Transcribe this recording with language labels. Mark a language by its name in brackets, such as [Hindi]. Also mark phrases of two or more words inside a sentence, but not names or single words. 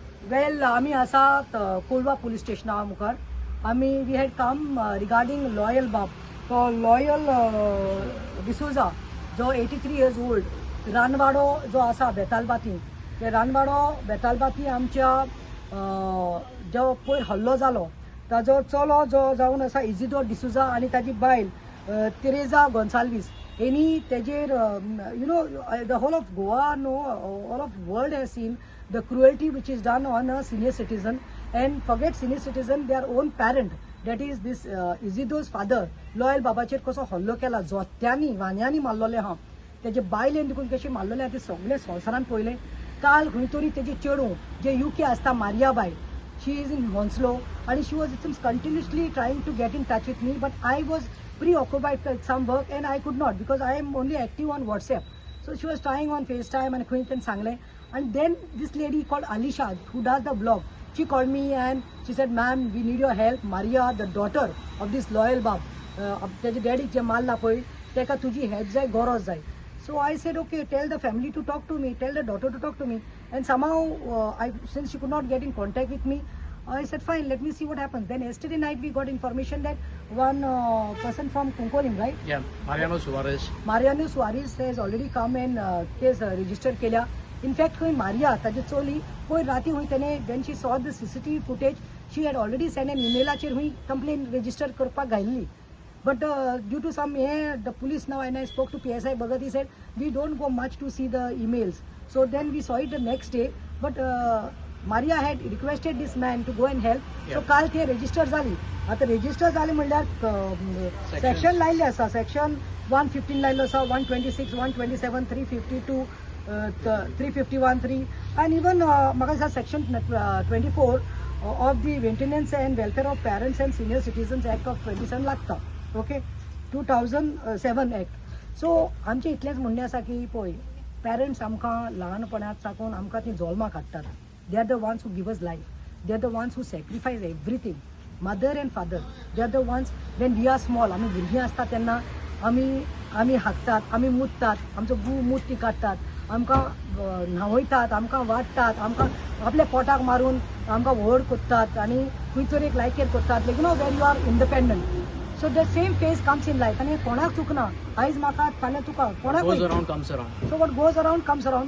[Konkani] वेल आम्ही असा कोलवा पोलीस स्टेशना मुखार आम्ही [English] we had come regarding [Konkani] लॉयल बाब तो लॉयल डिसोजा जो 83 [English] years old [Konkani] रानवाडो जो आसा बेतालबाती ते रानवाडो बेतालबाती आमच्या जो पयर हल्लो जालो ताजो चलो जो जावन आसा इजिदोर डिसोजा आनी ताजी बायल तेरेजा गोन्साल्वीस हेनी तेजेर [English] you know the whole of Goa no all of world has seen the cruelty which is done on a senior citizen, and forget senior citizen, their own parent, that is this Izidor's father [Konkani] लॉयल बाबाचेर कसो हल्लो केला जोत्यांनी वान्यांनी मारलोले हा तेजे बायलेन देखून कशें मारलोले ते सगळे संवसारान पळयले. काल खंय तरी तेजे चेडूं जे UK आसता मारिया बाय [English] she is in Hounslow and she was its continuously trying to get in touch with me but I was preoccupied with some work and I could not because I am only active on WhatsApp. So she was trying on FaceTime and [Konkani] खंय तेन सांगले. [English] And then this lady called Alisha, who does the vlog, she called me and she said, "Ma'am, we need your help. Maria, the daughter of this loyal bab, [Konkani] तेजे डॅडी जे मारला पळय तेका तुजी हेल्प जाय गरज जाय." [English] So I said, "Okay, tell the family to talk to me, tell the daughter to talk to me." And somehow, since she could not get in contact with me, I said, "Fine, let me see what happens." Then yesterday night we got information that one person from Kunkolim, right? Yeah, Mariano Suarez has already come and case registered केल्या. In fact, [Konkani] खंय मारिया ताजी चोली पयर राती खंय तेणे [English] when she saw the CCTV footage, she had already sent an emailचेर खंय complaint register [Konkani] करपाक घायल्ली. [English] But due to some the police now, and I spoke to PSI Bhagat, he said we don't go much to see the emails. So then we saw it the next day. But Maria had requested this man to go and help. Yeah. So [Konkani] काल ते register झाली. आता register झाली म्हणल्यार section लायल्ले आसा. Section 115 लायल्लो आसा, 126, 127, 352. [English] 351(3) and even [Konkani] म्हाका [English] section 24 of the Maintenance and Welfare of Parents and Senior Citizens Act of 27 लागता. ओके 2007 Act. [Konkani] सो आमचे इतलेंच म्हणणें आसा की पळय पेरंट्स आमकां ल्हानपणांत साकून आमकां ती जल्माक हाडटात. [English] they are the ones who give us life. they are the ones who sacrifice everything. mother and father they are the ones when we are small [Konkani] आमी भुरगीं आसता तेन्ना आमी हागतात, आमी मुततात, आमचो मूत ती काडटात, आमकां न्हावयतात, आमकां वाडटात, आमकां आपल्या पोटाक मारून आमकां व्हड कोत्तात आनी खंय तरी एक लायकेर कोत्तात. [English] like you know when you are independent. so the same phase comes in life [Konkani] आनी कोणाक चुकना. आयज म्हाका फाल्यां तुका कोणाक [English] so what goes around comes around.